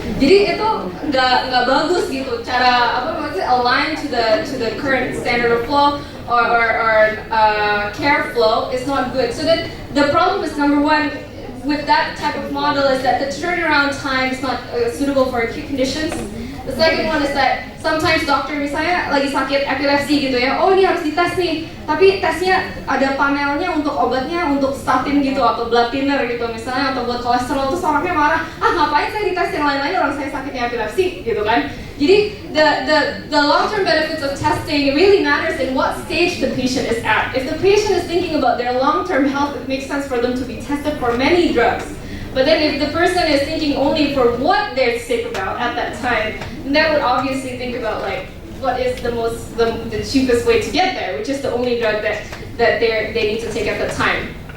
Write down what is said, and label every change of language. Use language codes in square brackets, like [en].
[id] Jadi itu nggak bagus gitu, cara [en] align to the current standard of flow or care flow is not good. So that the problem is, number one, with that type of model is that the turnaround time is not suitable for acute conditions. The second one is that sometimes [id] dokter misalnya lagi sakit epilepsi gitu ya, oh ini harus dites nih, tapi tesnya ada panelnya untuk obatnya, untuk statin gitu atau blood thinner gitu misalnya, atau buat kolesterol, terus orangnya marah, ngapain saya dites yang lain-lain, orang saya sakitnya epilepsi gitu kan. [en] Jadi the long-term benefits of testing really matters in what stage the patient is at. If the patient is thinking about their long-term health, it makes sense for them to be tested for many drugs. But then if the person is thinking only for what they're sick about at that time, then that would obviously think about like what is the cheapest way to get there, which is the only drug that they need to take at the time.